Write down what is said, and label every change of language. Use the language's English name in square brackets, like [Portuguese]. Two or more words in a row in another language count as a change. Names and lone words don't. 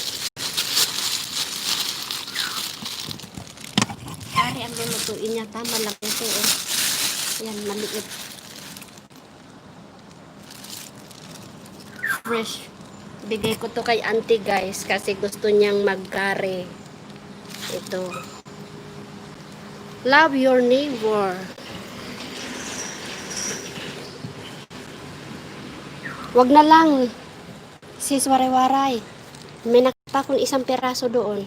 [Filipino] Kare ang lulutuin niya, tama lang ito. Oh. Ayan, maliit. Fresh. Bigay ko to kay auntie guys kasi gusto niyang magkare. Ito. [English] Love your neighbor. [Filipino] Wag na lang. Sis Waray-Waray. May nakita akong isang peraso doon.